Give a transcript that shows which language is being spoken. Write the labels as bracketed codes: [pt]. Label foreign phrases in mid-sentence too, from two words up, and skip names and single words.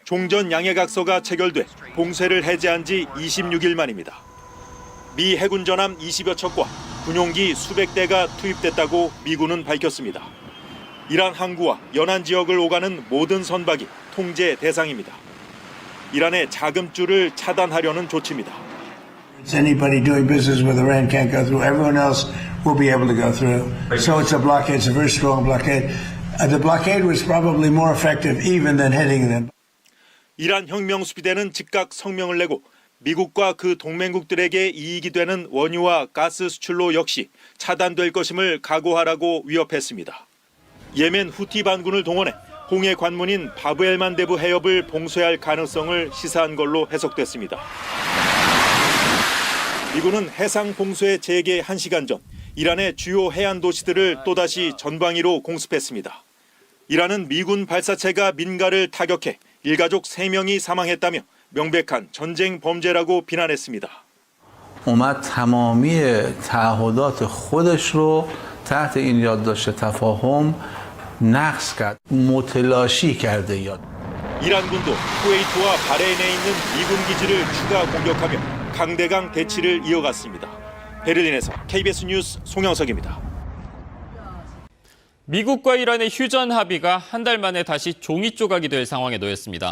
[ko] 종전 양해각서가 체결돼 봉쇄를 해제한 지 26일 만입니다. 미 해군 전함 20여 척과 군용기 수백 대가 투입됐다고 미군은 밝혔습니다. 이란 항구와 연안 지역을 오가는 모든 선박이 통제 대상입니다. 이란의 자금줄을 차단하려는 조치입니다. [en] Anybody doing business with Iran can't go through. Everyone else will be able to go through. So it's a blockade. It's a very strong blockade. The blockade was probably more effective even than hitting them. [ko] 이란 혁명 수비대는 즉각 성명을 내고 미국과 그 동맹국들에게 이익이 되는 원유와 가스 수출로 역시 차단될 것임을 각오하라고 위협했습니다. 예멘 후티 반군을 동원해 홍해 관문인 바브엘만 대부 해협을 봉쇄할 가능성을 시사한 걸로 해석됐습니다. 미군은 해상 봉쇄 재개 1시간 전 이란의 주요 해안 도시들을 또다시 전방위로 공습했습니다. 이란은 미군 발사체가 민가를 타격해 일가족 3명이 사망했다며 명백한 전쟁 범죄라고 비난했습니다. [fa] اومد تمامی تعهدات خودش رو تحت این یادداشت تفاهم نقض کرد. متلاشی کرده یاد. [ko] 이란군도 쿠웨이트와 바레인에 있는 미군 기지를 추가 공격하며 강대강 대치를 이어갔습니다. 베를린에서 KBS 뉴스 송영석입니다. 미국과 이란의 휴전 합의가 한 달 만에 다시 종이 조각이 될 상황에 놓였습니다.